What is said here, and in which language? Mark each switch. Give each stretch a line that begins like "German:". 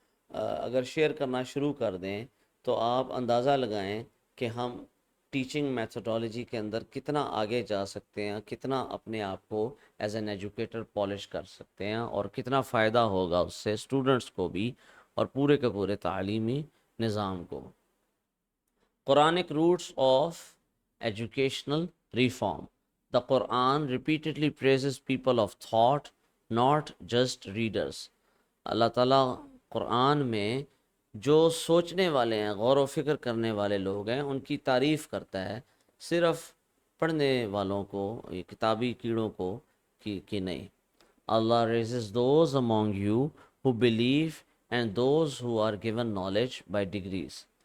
Urdu: اگر شیئر کرنا شروع کر دیں تو آپ اندازہ لگائیں کہ ہم ٹیچنگ میتھڈالوجی کے اندر کتنا آگے جا سکتے ہیں، کتنا اپنے آپ کو ایز این ایجوکیٹر پالش کر سکتے ہیں، اور کتنا فائدہ ہوگا اس سے اسٹوڈنٹس کو بھی اور پورے کے پورے تعلیمی نظام کو۔
English: Quranic roots of educational reform. The Quran repeatedly praises people of thought, not just readers.
Urdu: اللہ تعالیٰ قرآن میں جو سوچنے والے ہیں، غور و فکر کرنے والے لوگ ہیں، ان کی تعریف کرتا ہے، صرف پڑھنے والوں کو، یہ کتابی کیڑوں کو کی نہیں۔
English: Allah raises those among you who believe and those who are given knowledge by degrees.